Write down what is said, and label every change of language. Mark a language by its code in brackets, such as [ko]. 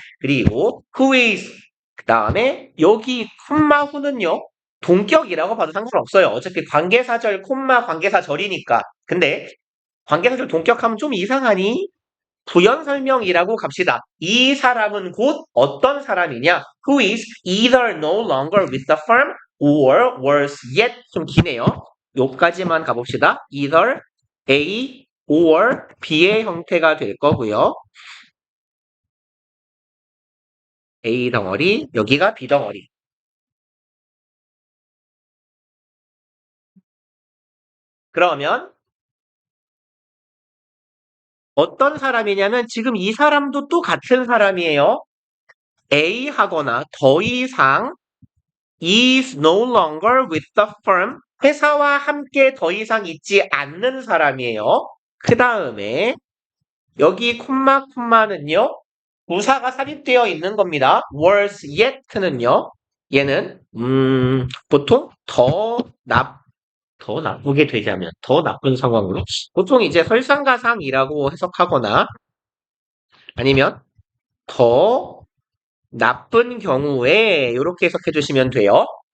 [ko] 그리고 who is 그 다음에 여기 콤마 후는요. 동격이라고 봐도 상관없어요. 어차피 관계사절 콤마 관계사절이니까. 근데 관계사절 동격하면 좀 이상하니? 부연 설명이라고 갑시다. 이 사람은 곧 어떤 사람이냐? [en] Who is either no longer with the firm or worse yet [ko] 좀 기네요. 요까지만 가봅시다. either A or B의 형태가 될 거고요. A 덩어리, 여기가 B 덩어리. 그러면 어떤 사람이냐면 지금 이 사람도 또 같은 사람이에요. A 하거나 더 이상 [en] is no longer with the firm. [ko] 회사와 함께 더 이상 있지 않는 사람이에요. 그 다음에 여기 콤마는요. 부사가 삽입되어 있는 겁니다. was yet는요. 얘는 보통 더 나쁘게 되자면 더 나쁜 상황으로 보통 이제 설상가상이라고 해석하거나 아니면 더 나쁜 경우에 이렇게 해석해 주시면 돼요.